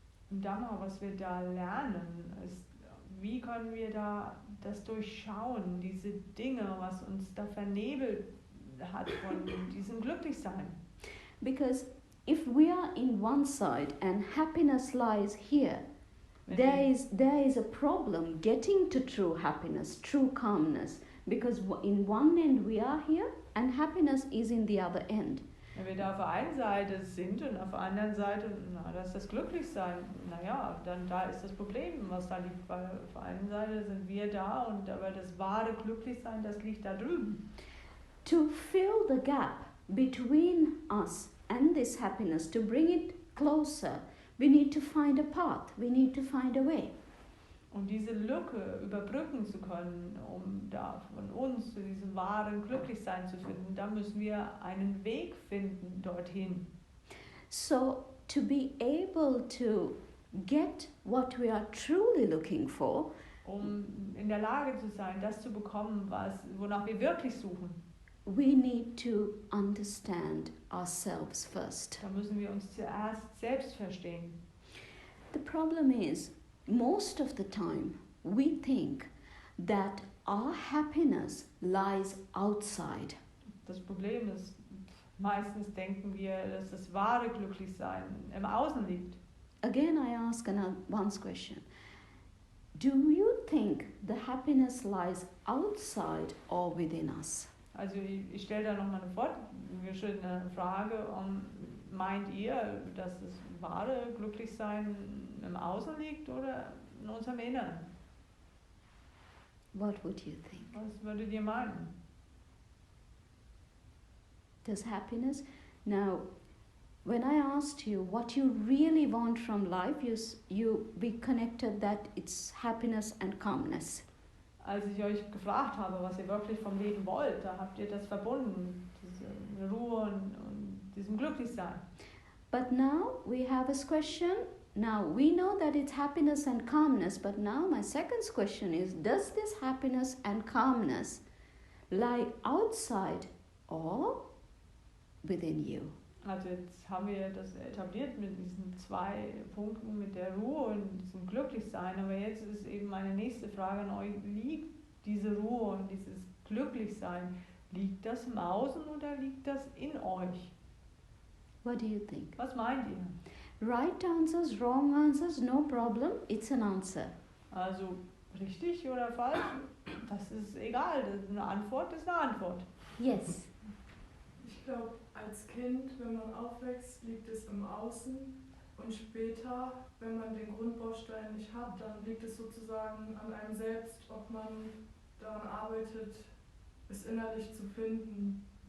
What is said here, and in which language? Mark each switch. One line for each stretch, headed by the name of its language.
German: Und Dhamma, was wir da lernen, ist, wie können wir da das durchschauen, diese Dinge, was uns da vernebelt hat von diesem Glücklichsein.
English: Because if we are in one side and happiness lies here, there is a problem getting to true happiness, true calmness, because in one end we are here and happiness is in the other end.
German: Wenn wir da auf der einen Seite sind und auf der anderen Seite, da ist das Glücklichsein, naja, dann da ist das Problem, was da liegt, weil auf der einen Seite sind wir da und aber das wahre Glücklichsein, das liegt da drüben.
English: To fill the gap between us and this happiness, to bring it closer, we need to find a path, we need to find a way.
German: Um diese Lücke überbrücken zu können, um da von uns zu diesem wahren Glücklichsein zu finden, da müssen wir einen Weg finden dorthin.
English: So to be able to get what we are truly looking for,
German: um in der Lage zu sein, das zu bekommen, wonach wir wirklich suchen,
English: we need to understand ourselves first.
German: da müssen wir uns zuerst selbst verstehen.
English: The problem is, most of the time, we think that our happiness lies outside.
German: Das Problem ist, meistens denken wir, dass das wahre Glücklichsein im Außen liegt.
English: Again, I ask one question. Do you think the happiness lies outside or within us?
German: Also ich stelle da nochmal eine fortgeschrittene Frage. Meint ihr, dass das wahre Glücklichsein im Außen liegt oder in unserem Inneren?
English: What would you think?
German: Was würdet ihr meinen?
English: Does happiness... Now, when I asked you what you really want from life, we connected that it's happiness and calmness.
German: Als ich euch gefragt habe, was ihr wirklich vom Leben wollt, da habt ihr das verbunden, diese Ruhe und diesem Glücklichsein.
English: But now we have this question. Now we know that it's happiness and calmness, but now my second question is, does this happiness and calmness lie outside or within you?
German: Also jetzt haben wir das etabliert mit diesen 2 Punkten, mit der Ruhe und diesem Glücklichsein, aber jetzt ist eben meine nächste Frage an euch, liegt diese Ruhe und dieses Glücklichsein, liegt das im Außen oder liegt das in euch?
English: What do you think?
German: Was meint ihr?
English: Right answers, wrong answers, no problem, it's an answer.
German: Also richtig oder falsch, das ist egal, eine Antwort ist eine Antwort.
English: Yes.
German: Ich glaube, als Kind, wenn man aufwächst, liegt es im Außen Und später, wenn man den Grundbaustein nicht hat, dann liegt es sozusagen an einem selbst, ob man daran arbeitet, es innerlich zu finden.